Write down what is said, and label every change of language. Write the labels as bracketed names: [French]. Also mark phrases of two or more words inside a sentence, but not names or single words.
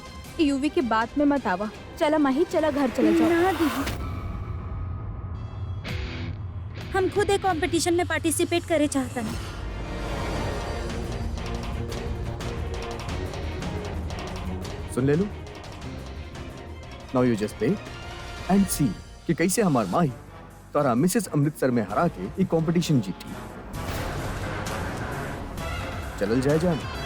[Bhojpuri] यूवी की बात में मत आवा। चला माही, चला घर चले जाओ। ना दीदी, हम खुद एक कंपटीशन में पार्टिसिपेट करे चाहता नहीं। सुन ले लो। [English] now you just play and see [Bhojpuri] कि कैसे हमार माही तोरा मिसेस अमृतसर में हरा के ये कंपटीशन जीती। चलल जाए जान।